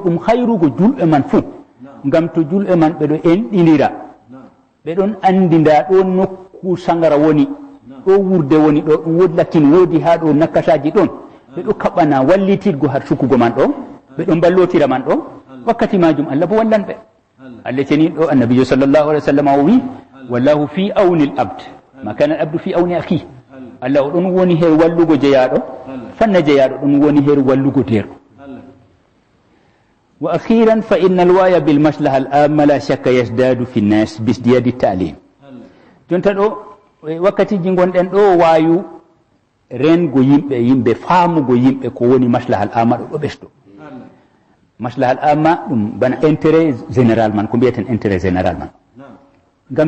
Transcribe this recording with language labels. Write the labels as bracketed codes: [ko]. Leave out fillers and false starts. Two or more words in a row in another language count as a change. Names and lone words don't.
[ff] ɗum hayrugo julɓe man fuu ngam to julɓe man ɓeɗo enɗinira ɓeɗon andida ɗo nokku sangara woni ɗo wurde woni ɗo ɗum wodi lakkin woodi ha ɗo nakkasaji ɗon ɓeɗo kaɓana wallitirgo har sukugo man ɗo ɓeɗo ballotira man ɗo wakkati majum Allah bo wallan ɓe Allah ceni ɗo annabijo [ar] صلى الله عليه وسلم [ff] o wi [ar] والله في عون العبد ما كان العبد في عون أخيه [ff] Allah o ɗon woni her wallugo jeyaɗo fanna jeyaɗo ɗon woni her wallugo derɗo [ar] وأخيرا فإن الوعي بالمصلحة العامة لا شك يزداد في الناس بازدياد التعليم [ff] jonta ɗo wakkatiji gonɗen ɗo wayu rengo yimɓe faamugo yimɓe ko woni [ar] المصلحة العامة [ff] ɗo ɗo ɓesɗo [ar] المصلحة العامة [ff] ɗum bana [fr] intérêt général [ff] man ko mbiyeten [fr] intérêt général [ff] man ngam